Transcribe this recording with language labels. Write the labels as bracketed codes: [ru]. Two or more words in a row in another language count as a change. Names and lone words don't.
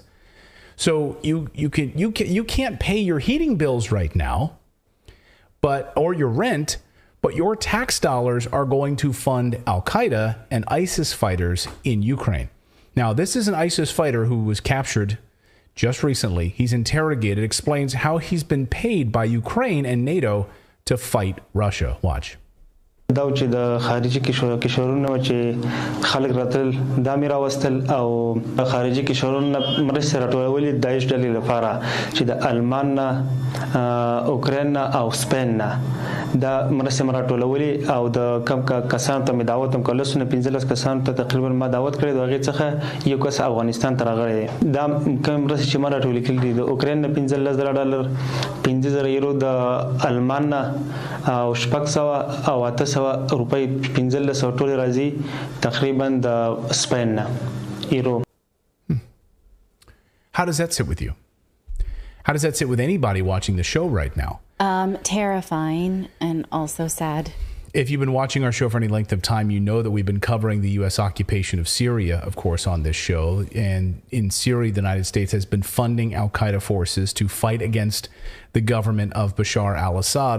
[en] So you can't pay your heating bills right now, or your rent, but your tax dollars are going to fund Al-Qaeda and ISIS fighters in Ukraine. Now, this is an ISIS fighter who was captured just recently. He's interrogated, explains how he's been paid by Ukraine and NATO to fight Russia. Watch. [ps] دا چې د خارجي کشورونو چې خلک راتل دا مې راوستل او خارجي کشورونو مرسته راټولولې د داعش ډلې لپاره چې د آلمان نه اوکراین او سپین نه دا مرسته راټولولې او د کم کسان ته مې دعوت هم کړل سونه 15 کسان ته تقریبا ما دعوت کړې دا غي څخه یو کس افغانستان ته راغلی دا کوم مرسته چې ما راټولې کړې د اوکراین نه $15,000 $15,000 یورو د آلمان نه او $600 او $800 روپۍ 1500 ټول راځي تقریبا د سپین نه یورو. [en] How does that sit with you? How does that sit with anybody watching the show right now? Terrifying and also sad. If you've been watching our show for any length of time, you know that we've been covering the U.S. occupation of Syria, of course, on this show. And in Syria, the United States has been funding al-Qaeda forces to fight against the government of Bashar al-Assad.